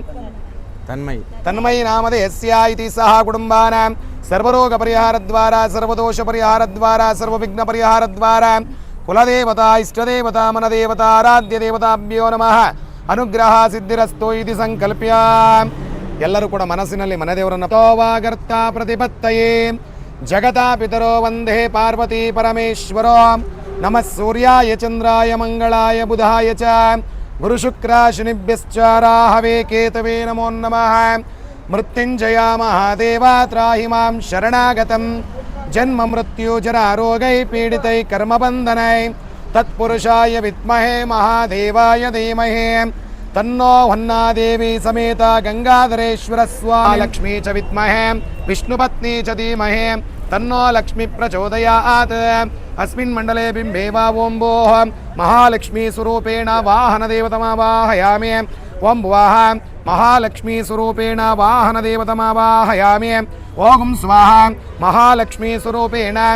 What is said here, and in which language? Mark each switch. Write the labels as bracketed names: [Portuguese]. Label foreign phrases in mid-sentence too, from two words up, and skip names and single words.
[Sanskrit] तन्मयी नामधेयस्य इति सह कुटुम्बानां सर्वरोगपरिहारद्वारा सर्वदोषपरिहारद्वारा सर्वविघ्नपरिहारद्वारा कुलदेवता इष्टदेवता मनदेवता आराध्यदेवताभ्यो नमः अनुग्रह सिद्धिरस्तु इति संकल्प्य [Kannada] ಎಲ್ಲರೂ ಕೂಡ ಮನಸ್ಸಿನಲ್ಲಿ ಮನೆದೇವರನ್ನು ತೋವಾಗರ್ತ [Sanskrit] ಪ್ರತಿಪತ್ತಯೇ ಜಗತಾ ಪಿತರೋ ವಂದೇ ಪಾರ್ವತಿ ಪರಮೇಶ್ವರೋ ನಮಃ ಸೂರ್ಯಾಯ ಚಂದ್ರಾಯ ಮಂಗಳಾಯ ಬುಧಾಯ ಚ ಗುರು ಶುಕ್ರ ಶನಿಭ್ಯಶ್ಚ ರಾಹವೇ ಕೇತವೇ ನಮೋ ನಮಃ ಮೃತ್ಯುಂಜಯ ಮಹಾದೇವ ತ್ರಾಹಿ ಮಾಂ ಶರಣಾಗತಂ ಜನ್ಮ ಮೃತ್ಯು ಜರಾ ರೋಗೈ ಪೀಡಿತೈ ಕರ್ಮಬಂಧನೈ ತತ್ಪುರುಷಾಯ ವಿದ್ಮಹೇ ಮಹಾದೇವಾಯ ಧೀಮಹಿ तन्नो वह्नादेवी समेत गंगाधरेश्वर स्वामी लक्ष्मी च विद्महे विष्णुपत्नी च धीमहि तन्नो लक्ष्मी प्रचोदयात् अस्मिन् मण्डले बिम्बे वा ओं भोः महालक्ष्मी स्वरूपेण वाहनदेवतमावाहयामि ओं भुवः महालक्ष्मी स्वरूपेण वाहनदेवतमावाहयामि ओं स्वाहा महालक्ष्मी स्वरूपेण